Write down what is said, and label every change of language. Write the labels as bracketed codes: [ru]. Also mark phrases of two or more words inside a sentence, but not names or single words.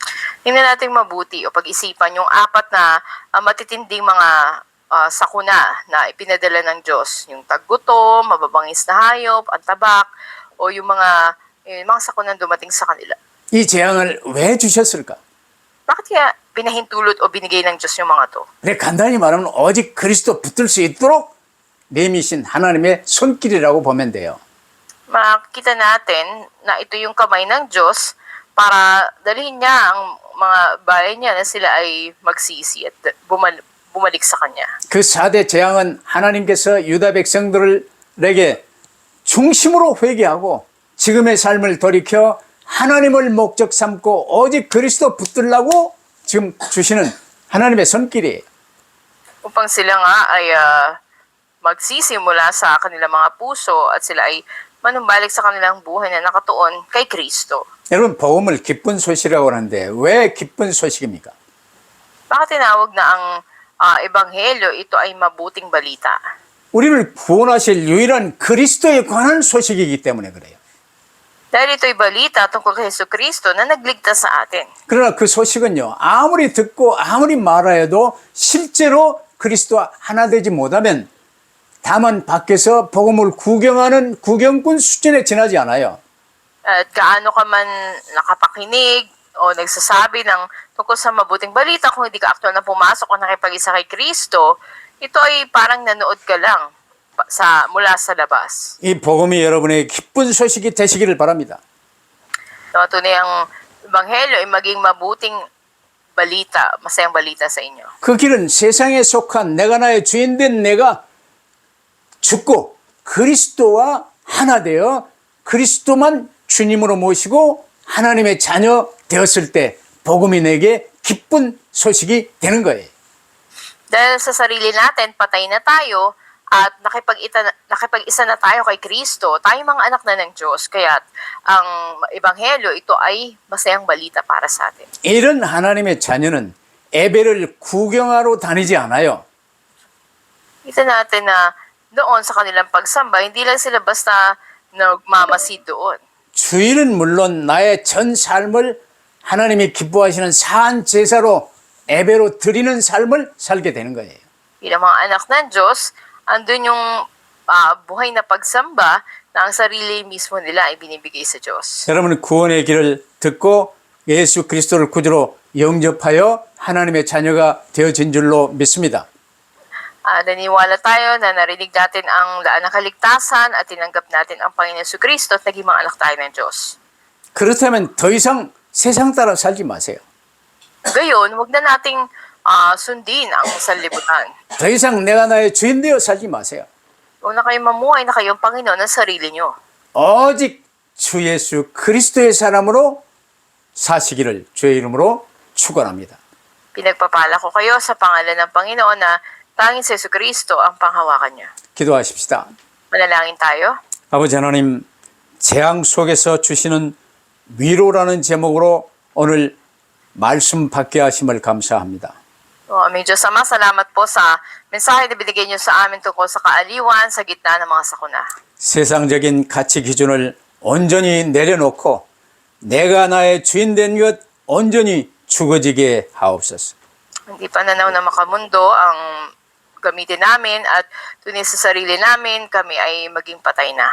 [tl] Tingnan natin mabuti o pag-isipan yung apat na matitinding mga sakuna na ipinadala ng Diyos. Yung taggutom, mababangis na hayop, ang tabak, o yung mga sakunang dumating sa kanila. [ko] 이 재앙을 왜 주셨을까? [tl] Bakit kaya pinahintulot o binigay ng Diyos yung mga to? [ko] 네, 간단히 말하면 오직 그리스도 붙들 수 있도록 내미신 하나님의 손길이라고 보면 돼요. [tl] Makikita natin na ito yung kamay ng Diyos para dalhin niya ang mga bayan niya na sila ay magsisi at bumalik sa Kanya. [ko] 그 4대 재앙은 하나님께서 유다 백성들에게 중심으로 회개하고 지금의 삶을 돌이켜 하나님을 목적 삼고 오직 그리스도 붙들라고 지금 주시는 하나님의 손길이에요. [tl] Upang sila nga ay magsisi mula sa kanilang mga puso at sila ay manumbalik sa kanilang buhay na nakatuon kay Kristo. [ko] 여러분, 복음을 기쁜 소식이라고 하는데 왜 기쁜 소식입니까? [tl] Bakit tinawag na ang ebanghelyo ito ay mabuting balita? [ko] 우리를 구원하실 유일한 그리스도에 관한 소식이기 때문에 그래요. [tl] Dahil ito'y balita tungkol kay Jesucristo na nagligtas sa atin. [ko] 그러나 그 소식은요, 아무리 듣고 아무리 말하여도 실제로 그리스도와 하나 되지 못하면 다만 밖에서 복음을 구경하는 구경꾼 수준에 지나지 않아요. [tl] At gaano ka man nakapakinig o nagsasabi ng tungkol sa mabuting balita, kung hindi ka aktual na pumasok o nakipag-isa kay Kristo, ito ay parang nanood ka lang mula sa labas. [ko] 이 복음이 여러분의 기쁜 소식이 되시기를 바랍니다. [tl] Tunay ang Ebanghelyo ay maging mabuting balita, masayang balita sa inyo. [ko] 그 길은 세상에 속한 내가 나의 주인된 내가 죽고 그리스도와 하나 되어 그리스도만 주님으로 모시고 하나님의 자녀 되었을 때 복음이 내게 기쁜 소식이 되는 거예요. [tl] Dahil sa sarili natin, patay na tayo at nakipag-isa na tayo kay Kristo, tayo mga anak na ng Diyos. Kaya ang Ebanghelyo, ito ay masayang balita para sa atin. [ko] 이런 하나님의 자녀는 예배를 구경하러 다니지 않아요. [tl] Kita natin na doon sa kanilang pagsamba, hindi lang sila basta nagmamasid doon. [ko] 주일은 물론 나의 전 삶을 하나님이 기뻐하시는 사한 제사로 예배로 드리는 삶을 살게 되는 거예요. [tl] Bilang mga anak ng Diyos, andun yung buhay na pagsamba na ang sarili mismo nila ay binibigay sa Diyos. [ko] 여러분 구원의 길을 듣고 예수 그리스도를 구주로 영접하여 하나님의 자녀가 되어진 줄로 믿습니다. [tl] Naniwala tayo na narinig natin ang daan ng kaligtasan at tinanggap natin ang Panginoon Jesucristo at naging mga anak tayo ng Diyos. [ko] 그렇다면 더 이상 세상 따라 살지 마세요. [tl] Gayon, huwag na nating sundin ang sanlibutan. [ko] 더 이상 내가 나의 주인 되어 살지 마세요. [tl] Huwag na kayong mamuhay na kayong Panginoon ng sarili nyo. [ko] 오직 주 예수 그리스도의 사람으로 사시기를 주의 이름으로 축원합니다. [tl] Pinagpapala ko kayo sa pangalan ng Panginoon na tanging si Jesucristo ang panghawakan niya. [ko] 기도하십시다. [tl] Manalangin tayo. [ko] 아버지 하나님, 재앙 속에서 주시는 위로라는 제목으로 오늘 말씀 받게 하심을 감사합니다. [tl] Aming Diyos Ama, salamat po sa mensahe na binigay niyo sa amin tungkol sa kaaliwan sa gitna ng mga sakuna. [ko] 세상적인 가치 기준을 온전히 내려놓고 내가 나의 주인 된 것 온전히 죽어지게 하옵소서. [tl] Hindi pananaw na makamundo ang gamitin namin at tunay sa sarili namin, kami ay maging patay na.